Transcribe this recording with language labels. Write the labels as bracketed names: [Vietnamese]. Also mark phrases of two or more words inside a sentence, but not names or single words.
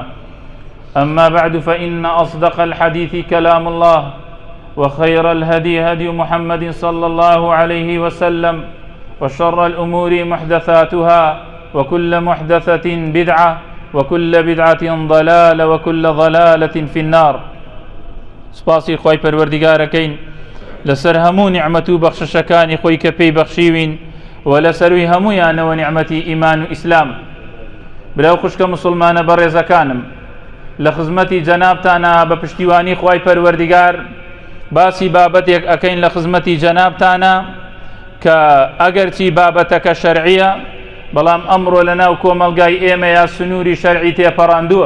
[Arabic] أما بعد، فإن أصدق الحديث كلام الله، وخير الهدي هدي محمد صلى الله عليه وسلم، وشر الأمور محدثاتها، وكل محدثة بدعة، وكل بدعة ضلالة، وكل ضلالة في النار. [Central Kurdish] سپاسی خوای پەروەردیگارەکەین لەسەر هەموو نعمەت و بەخششەکانی خۆی کە پێی بەخشیوین و لەسەروی هەموویانەوە نعمەتی ئیمان و ئیسلام. براو خوشکە مسلمانە بەڕێزەکانم، لە خزمەتی جەنابتانە بە پشتیوانی خوای پەروەردیگار باسی بابەتێک ئەکەین لە خزمەتی جەنابتانە کە ئەگەرچی بابەتەکە شەرعیە، بەڵام ئەمڕۆ لەناو کۆمەلگای ئێمە یا سنووری شەرعی تێپەڕاندووە.